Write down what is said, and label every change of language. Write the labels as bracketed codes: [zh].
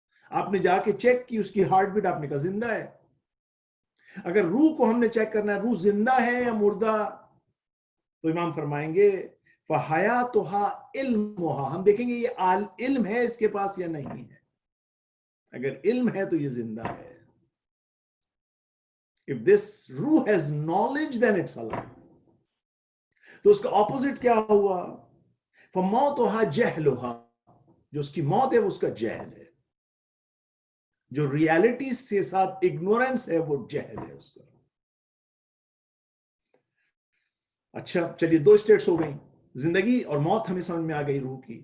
[ur] آپ نے جا کے چیک کی اس کی ہارٹ بیٹ، آپ نے کہا زندہ ہے. اگر روح کو ہم نے چیک کرنا ہے روح زندہ ہے یا مردہ، تو امام فرمائیں گے [ar] فَحَيَاتُهَا عِلْمُهَا، [ur] ہم دیکھیں گے یہ علم ہے اس کے پاس یا نہیں ہے. اگر علم ہے تو یہ زندہ ہے. [en] If this ruh has knowledge then it's alive. [ur] تو اس کا اپوزٹ کیا ہوا؟ [ar] فَمَوْتُهَا جَهْلُهَا، [ur] جو اس کی موت ہے وہ اس کا جہل ہے. جو ریالٹی سے ساتھ اگنورنس ہے وہ جہل ہے اس کا. اچھا چلیے 2 اسٹیٹس ہو گئیں، زندگی اور موت ہمیں سمجھ میں آ گئی روح کی.